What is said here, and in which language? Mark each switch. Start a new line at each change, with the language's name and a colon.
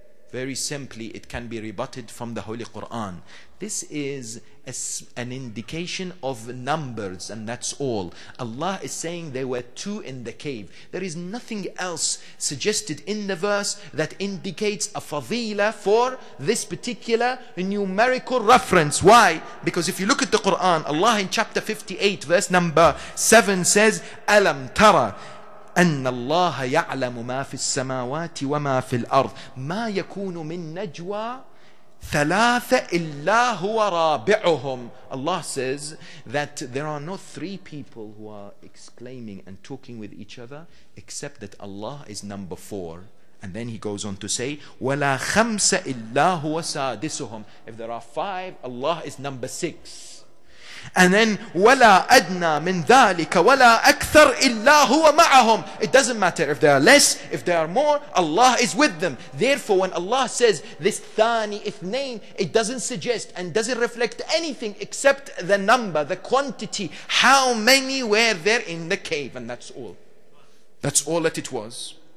English: Very simply, it can be rebutted from the Holy Quran. This is an indication of numbers, and that's all. Allah is saying there were two in the cave. There is nothing else suggested in the verse that indicates a fadila for this particular numerical reference. Why? Because if you look at the Quran, Allah in chapter 58 verse number 7 says,
Arabic: أَلَمْ تَرَى أن الله يعلم ما في السماوات وما في الأرض ما يكون من نجوى ثلاثة إلا هو رابعهم.
English: Allah says that there are no three people who are exclaiming and talking with each other except that Allah is number 4. And then he goes on to say,
Arabic: ولا خمسة إلا هو سادسهم.
English: If there are 5, Allah is number 6. And then
Arabic: وَلَا أَدْنَى مِنْ ذَلِكَ وَلَا أَكْثَرْ إِلَّا هُوَ مَعَهُمْ.
English: It doesn't matter if they are less, if they are more, Allah is with them. Therefore, when Allah says this
Arabic: ثَانِي إِثْنَيْن,
English: it doesn't suggest and doesn't reflect anything except the number, the quantity. How many were there in the cave? And that's all. That's all that it was.